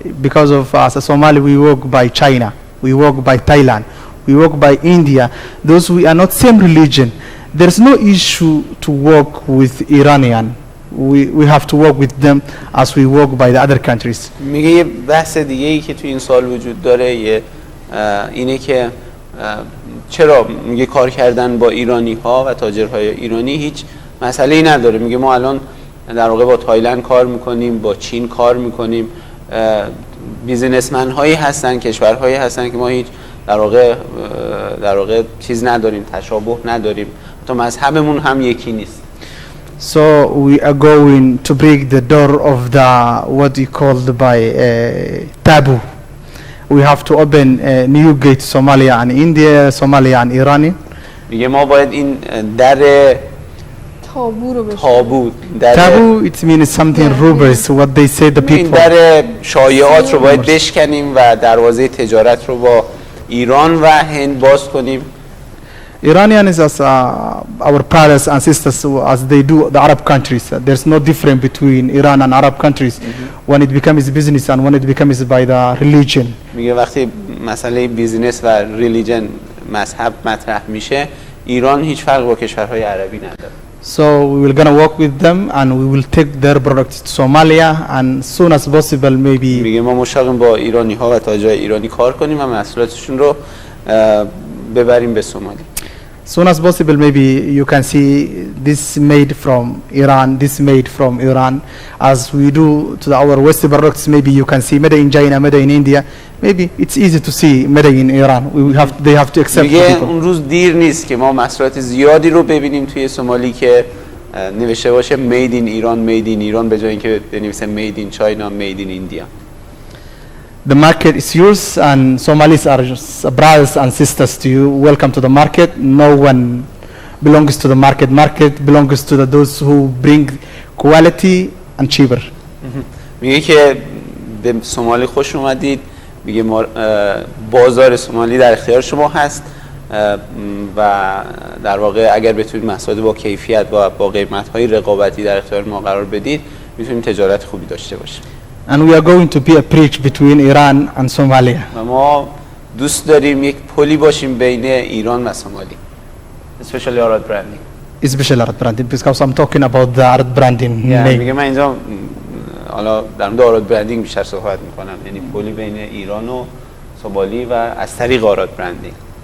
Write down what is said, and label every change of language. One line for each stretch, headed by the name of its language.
English: Because of as a Somali, we work by China, we work by Thailand, we work by India. Those we are not same religion. There's no issue to work with Iranian. We have to work with them as we work by the other countries.
Persian: میگه یه بحث دیگه ای که تو این سال وجود داره اینه که چرا میگه کار کردن با ایرانی ها و تاجرهای ایرانی هیچ مسئله‌ای نداره. میگه ما الان در واقع با تایلند کار میکنیم، با چین کار میکنیم، بیزینسمن هایی هستن، کشورهایی هستن که ما هیچ در واقع چیز نداریم، تشابه نداریم، تا مذهبمون هم یکی نیست.
English: So we are going to break the door of the what you called by taboo. We have to open a new gate Somalia and India, Somalia and Iran.
Persian: میگه ما باید این در
English: تابو it means something rumors what they say the people.
Persian: این در شایعات رو باید بشکنیم و دروازه تجارت رو با ایران و هند باز کنیم.
English: Iranians as our brothers and sisters as they do the Arab countries. There's no difference between Iran and Arab countries when it becomes business and when it becomes by the religion.
Persian: میگه وقتی مسئله بیزینس و ریلیجن مذهب مطرح میشه، ایران هیچ فرق با کشورهای عربی نداره.
English: So we will gonna work with them and we will take their products to Somalia and soon as possible maybe.
Persian: میگه ما مشتاقیم با ایرانی ها و تاجرای ایرانی کار کنیم و محصولاتشون رو ببریم به سومالی.
English: Soon as possible, maybe you can see this made from Iran, this made from Iran. As we do to our West products, maybe you can see made in China, made in India. Maybe it's easy to see made in Iran. They have to accept people.
Persian: اون روز دیر نیست که ما محصولات زیادی رو ببینیم توی سومالی که نوشته باشه
English: made in Iran, made in Iran
Persian: به جای اینکه بنویسه
English: made in China, made in India. The market is yours and Somalis are brothers and sisters to you. Welcome to the market. No one belongs to the market. Market belongs to those who bring quality and cheaper.
Persian: میگه که به سومالی خوش اومدید. میگه بازار سومالی در اختیار شما هست و در واقع اگر بتونید محصولات با کیفیت و با قیمت‌های رقابتی در اختیار ما قرار بدید، میتونیم تجارت خوبی داشته باشیم.
English: And we are going to be a bridge between Iran and Somalia.
Persian: و ما دوست داریم یک پلی باشیم بین ایران و سومالی.
English: Especially AradBranding. Especially AradBranding because I'm talking about the AradBranding name.
Persian: میگه من اینجا حالا در مورد AradBranding بیشتر صحبت میکنم، یعنی پلی بین ایران و سومالی و از طریق AradBranding.